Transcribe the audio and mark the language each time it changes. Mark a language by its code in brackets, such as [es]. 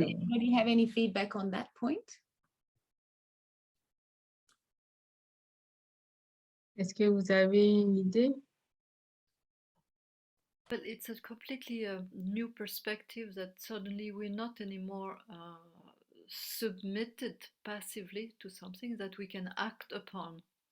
[en] Does anybody have any feedback on that point? [fr] Est-ce que vous avez une idée? [en] But it's a completely new perspective that suddenly we're not anymore submitted passively to something that we can act upon.